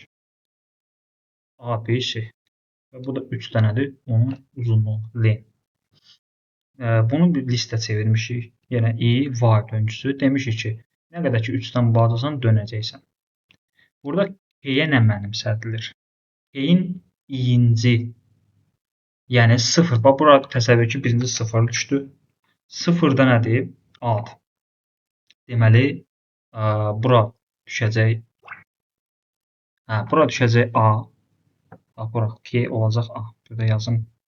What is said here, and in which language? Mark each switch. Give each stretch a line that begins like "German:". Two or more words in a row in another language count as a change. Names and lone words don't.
Azerbaijani: A, B, C. Və bu da 3 dənədir. Onun uzunluğu, len. Bunu bir listə çevirmişik. Yenə i, var döngüsü. Demişik ki, nə qədər ki 3-dən bağlısan, dönəcəksən. Burada P-yə nə mənimsədilir? P-in i-inci, yəni 0. Bax, bura təsəvvür ki, birinci 0 düşdü. 0-da nədir? A-dır. Deməli, bura düşəcək. Bura düşəcək A. Bax, bura P olacaq A. Burada yazım.